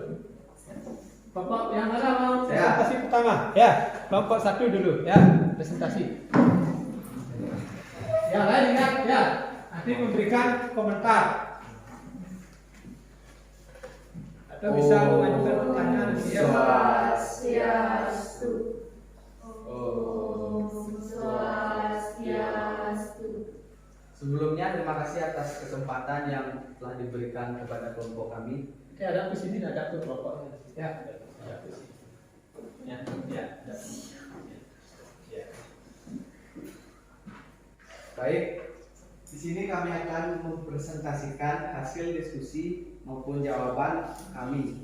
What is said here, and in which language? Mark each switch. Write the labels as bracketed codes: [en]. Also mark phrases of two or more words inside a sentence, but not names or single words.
[id] Bapak yang mana mau Saya. presentasi pertama? Ya, kelompok 1 dulu ya, presentasi. Yang lain ingat ya, nanti memberikan komentar. Atau bisa mengajukan pertanyaan ya. Swastiastu. Oh. Swastiastu. Sebelumnya terima kasih atas kesempatan yang telah diberikan kepada kelompok kami. Oke, ada di sini ada ke kelompoknya. Ya, ada di sini. Ya, ya, ada. Ya. Baik, di sini kami akan mempresentasikan hasil diskusi maupun jawaban kami.